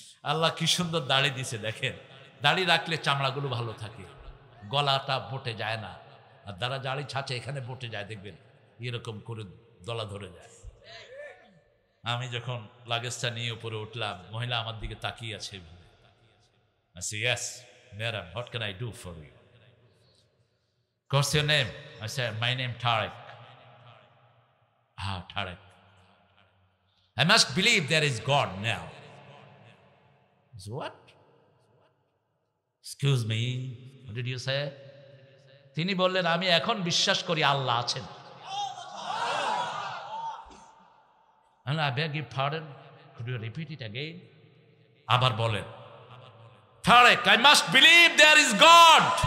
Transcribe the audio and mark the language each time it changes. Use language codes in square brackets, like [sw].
[bn] আল্লাহ কি সুন্দর দাড়ি দিছে দেখেন। দাড়ি রাখলে চামড়াগুলো ভালো থাকে, গলাটা বটে যায় না, আর যারা জাড়ি ছাঁচে এখানে বটে যায় দেখবেন এরকম করে দলা ধরে যায়। আমি যখন লাগেজটা নিয়ে উপরে উঠলাম, মহিলা আমার দিকে তাকিয়ে আছে। [en] I say, yes, madam, what can I do for you? What's your name? I said, my name Tarek. Ah, Tarek. I must believe there is God now. I said, what? Excuse me, what did you say? [bn] তিনি বললেন, আমি এখন বিশ্বাস করি আল্লাহ আছেন। [en] And I beg your pardon, could you repeat it again? [bn] আবার বলেন, [en] Tarek, I must believe there is God.